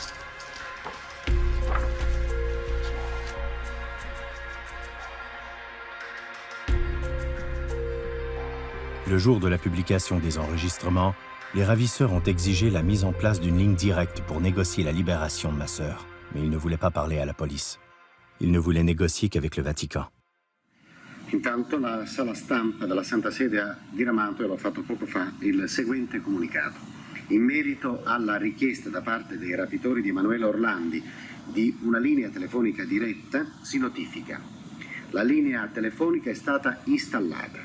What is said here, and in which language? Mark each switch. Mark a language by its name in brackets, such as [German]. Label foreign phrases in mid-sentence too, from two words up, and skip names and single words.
[French] Le jour de la publication des enregistrements, les ravisseurs ont exigé la mise en place d'une ligne directe pour négocier la libération de ma sœur. Mais ils ne voulaient pas parler à la police. Ils ne voulaient négocier qu'avec le Vatican. [Italian] Intanto la sala stampa della Santa Sede ha diramato, e l'ho fatto poco fa, il seguente comunicato. In merito alla richiesta da parte dei rapitori di Emanuela Orlandi di una linea telefonica diretta, si notifica. La linea telefonica è stata installata.